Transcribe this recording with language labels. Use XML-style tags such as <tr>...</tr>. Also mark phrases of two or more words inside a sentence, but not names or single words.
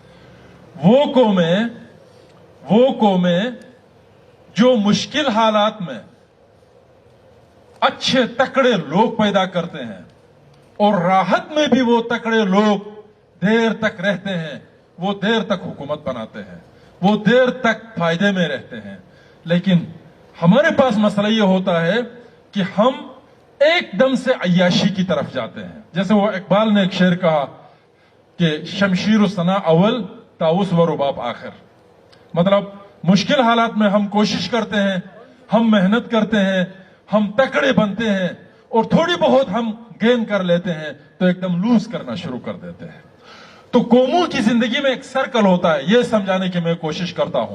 <ur>وہ قومیں جو مشکل حالات میں اچھے تکڑے لوگ پیدا کرتے ہیں اور راحت میں بھی وہ تکڑے لوگ دیر تک رہتے ہیں، وہ دیر تک حکومت بناتے ہیں، وہ دیر تک فائدے میں رہتے ہیں. لیکن ہمارے پاس مسئلہ یہ ہوتا ہے کہ ہم ایک دم سے عیاشی کی طرف جاتے ہیں. جیسے وہ اقبال نے ایک شعر کہا کہ</ur> <fa>شمشیر و ثنا اول طاؤس و رباب آخر.</fa> <ur>مطلب مشکل حالات میں ہم کوشش کرتے ہیں، ہم محنت کرتے ہیں، ہم تکڑے بنتے ہیں، اور تھوڑی بہت ہم گین کر لیتے ہیں تو ایک دم لوز کرنا شروع کر دیتے ہیں. تو قوموں کی زندگی میں ایک سرکل ہوتا ہے. یہ سمجھانے کی میں کوشش کرتا ہوں.</ur>